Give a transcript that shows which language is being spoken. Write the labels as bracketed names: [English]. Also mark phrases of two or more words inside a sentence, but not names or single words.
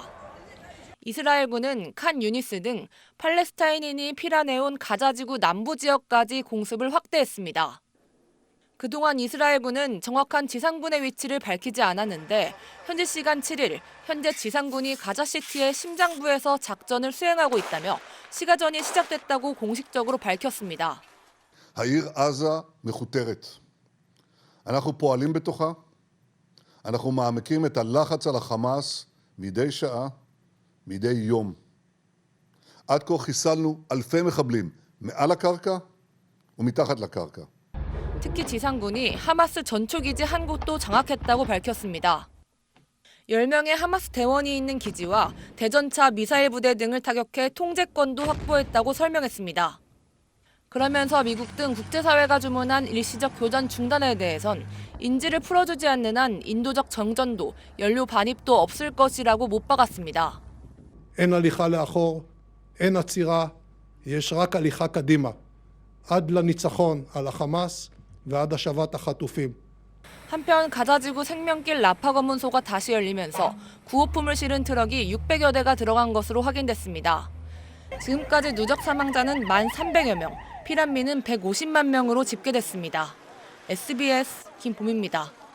[Korean] 이스라엘군은 칸 유니스 등 팔레스타인인이 피난해온 가자지구 남부 지역까지 공습을 확대했습니다. 그동안 이스라엘군은 정확한 지상군의 위치를 밝히지 않았는데 현지 시간 7일 현재 지상군이 가자시티의 심장부에서 작전을 수행하고 있다며 시가전이 시작됐다고 공식적으로 밝혔습니다. [Hebrew] העיר עזה מכותרת. אנחנו פועלים בתוכה. אנחנו מעמיקים את הלחץ על החמאס מדי שעה, מדי יום. עד כה חיסלנו אלפי מחבלים מעל הקרקע ומתחת לקרקע. [Korean] 특히 지상군이 하마스 전초기지 한 곳도 장악했다고 밝혔습니다. 10명의 하마스 대원이 있는 기지와 대전차 미사일 부대 등을 타격해 통제권도 확보했다고 설명했습니다. 그러면서 미국 등 국제사회가 주문한 일시적 교전 중단에 대해선 인질을 풀어주지 않는 한 인도적 정전도 연료 반입도 없을 것이라고 못 박았습니다. [Hebrew] אין הליכה לאחור, אין עצירה, יש רק הליכה קדימה. עד לניצחון על החמאס ועד השבת החטופים. [Korean] 한편 가자지구 생명길 라파 검문소가 다시 열리면서 구호품을 실은 트럭이 600여 대가 들어간 것으로 확인됐습니다. 지금까지 누적 사망자는 1,300여 명, 피난민은 150만 명으로 집계됐습니다. SBS 김봄입니다.